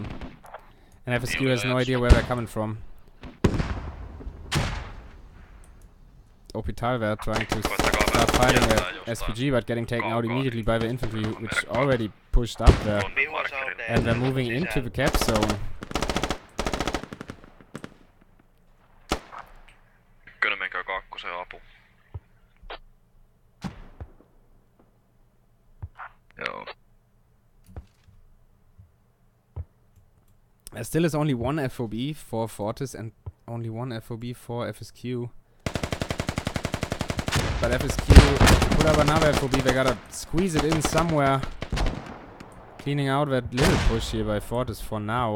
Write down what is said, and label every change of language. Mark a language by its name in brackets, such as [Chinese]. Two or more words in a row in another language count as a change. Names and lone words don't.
[English] And FSQ has no idea where they're coming from. Opital there trying to start fighting the SPG, but getting taken out immediately by the infantry, which already pushed up there. And they're moving into the cap zone. [Finnish] Ykkönen menkää kakkosen apu. Joo. [English] There still is only one FOB for Fortis and only one FOB for FSQ. But FSQ put up another FOB, they gotta squeeze it in somewhere. Cleaning out that little push here by Fortis for now.